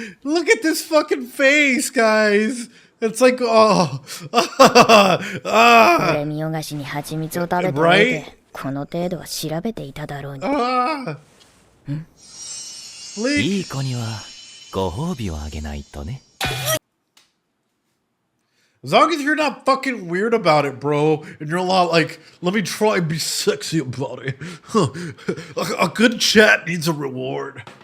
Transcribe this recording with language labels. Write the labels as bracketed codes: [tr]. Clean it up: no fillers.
[en] Look at this fucking face, guys. It's like, oh. [ja] これ見よがしに蜂蜜を食べておいて、この程度は調べていただろうに。いい子にはご褒美をあげないとね。 [en] As long as you're not fucking weird about it, bro, and you're a lot like, let me try and be sexy about it. A good chat needs a reward.